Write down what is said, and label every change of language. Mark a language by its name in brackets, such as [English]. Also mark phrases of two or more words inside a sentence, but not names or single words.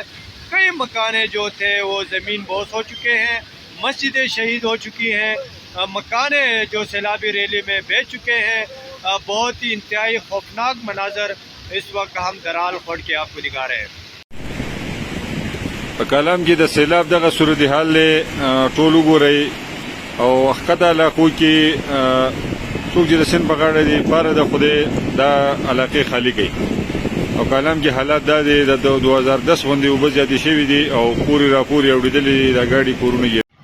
[Urdu] کئی مکانیں جو تھے وہ زمین بوس ہو چکے ہیں، مسجدیں شہید ہو چکی ہیں، مکانیں جو سیلابی ریلی میں بہہ چکے ہیں۔ بہت ہی انتہائی خوفناک مناظر اس وقت ہم درال خوٹ کے آپ کو دکھا رہے ہیں۔ [Pashto] کلام کې د سیلاب دغه صورتحال له ټول وګورئ او ښکته علاقو کې څوک چې د سیند په غاړه دي پاره د خدای دا علاقې خالی کوي او کلام کې حالات دا دی د 2010 غوندې اوبه زیاتې شوي دي او پورې راپورې اورېدلې دي د ګاډي کورونه یې